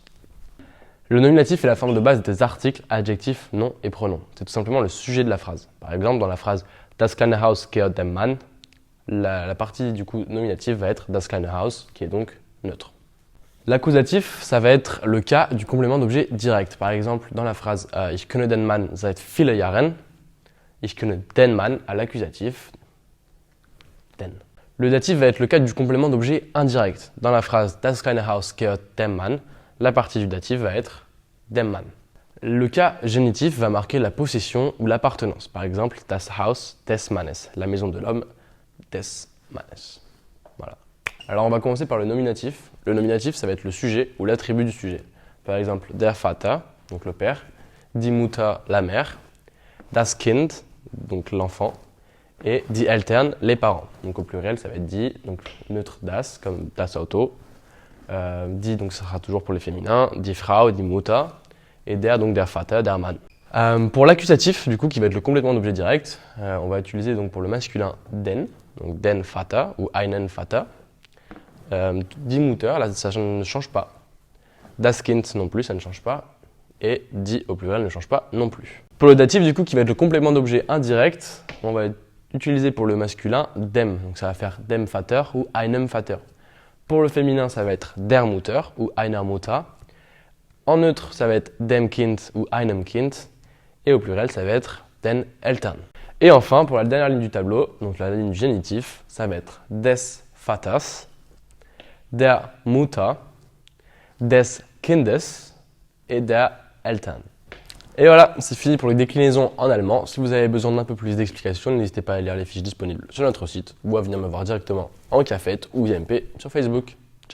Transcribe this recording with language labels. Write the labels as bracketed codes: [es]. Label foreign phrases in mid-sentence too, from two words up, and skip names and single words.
[fr] Le nominatif est la forme de base des articles, adjectifs, noms et pronoms. C'est tout simplement le sujet de la phrase. Par exemple, dans la phrase [de] Das kleine Haus gehört dem Mann, [fr] la partie du coup nominative va être [de] Das kleine Haus, [fr] qui est donc neutre. L'accusatif, ça va être le cas du complément d'objet direct. Par exemple, dans la phrase [de] Ich kenne den Mann seit vielen Jahren, Ich kenne den Mann [fr] à l'accusatif, [de] den. [fr] Le datif va être le cas du complément d'objet indirect. Dans la phrase [de] Das kleine Haus gehört dem Mann, [fr] la partie du datif va être [de] dem Mann. [fr] Le cas génitif va marquer la possession ou l'appartenance. Par exemple, [de] Das Haus des Mannes, [fr] la maison de l'homme [de] des Mannes. [fr] Voilà. Alors on va commencer par le nominatif. Le nominatif, ça va être le sujet ou l'attribut du sujet. Par exemple, [de] der Vater, [fr] donc le père, [de] die Mutter, [fr] la mère, [de] das Kind, [fr] donc l'enfant, et [de] die Eltern, [fr] les parents. Donc au pluriel, ça va être die, donc neutre das, comme [de] das Auto. [fr] Die, donc ça sera toujours pour les féminins, [de] die Frau, die Mutter, et der, donc der Vater, der Mann. [fr] Pour l'accusatif, du coup, qui va être le complément d'objet direct, on va utiliser donc pour le masculin den, donc [de] den Vater [fr] ou [de] einen Vater. Die Mutter, [fr] là ça ne change pas. [de] Das Kind [fr] non plus, ça ne change pas. Et die au pluriel ne change pas non plus. Pour le datif, du coup, qui va être le complément d'objet indirect, on va utiliser pour le masculin dem, donc ça va faire [de] dem Vater [fr] ou [de] einem Vater. [fr] Pour le féminin, ça va être [de] der Mutter [fr] ou [de] einer Mutter. [fr] En neutre, ça va être [de] dem Kind [fr] ou [de] einem Kind. [fr] Et au pluriel, ça va être [de] den Eltern. [fr] Et enfin, pour la dernière ligne du tableau, donc la ligne du génitif, ça va être [de] des Vaters, der Mutter, des Kindes [fr] et [de] der Eltern. [fr] Et voilà, c'est fini pour les déclinaisons en allemand. Si vous avez besoin d'un peu plus d'explications, n'hésitez pas à lire les fiches disponibles sur notre site ou à venir me voir directement en cafette ou via MP sur Facebook.